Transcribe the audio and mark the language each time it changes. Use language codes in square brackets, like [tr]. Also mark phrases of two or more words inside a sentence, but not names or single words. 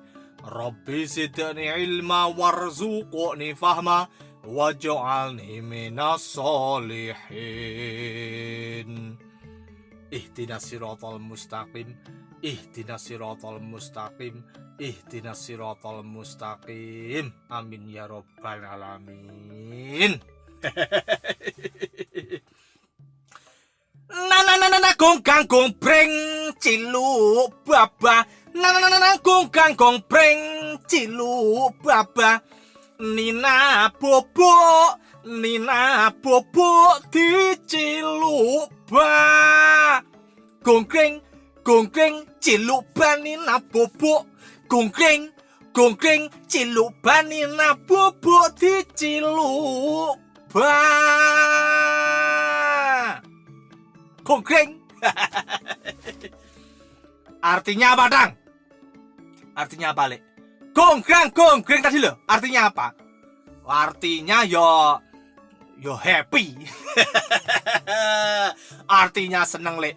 [ar] ربي زدني علما وارزقني فهما واجعلني من الصالحين. اهدنا الصراط المستقيم، اهدنا الصراط المستقيم، اهدنا الصراط المستقيم. آمين يا رب العالمين. [id] Na gong gong breng ciluk baba. Na gong gong breng ciluk baba. Nina bobok di ciluk ba. Gongkreng ciluk ba Nina bobok. Gongkreng ciluk ba Nina bobok di ciluk ba. Gongkreng. [jv] Artinya apa, Dang? Artinya apa, Lek? Gongkreng tadi loh. Artinya apa? Artinya yo happy. Artinya seneng, Lek.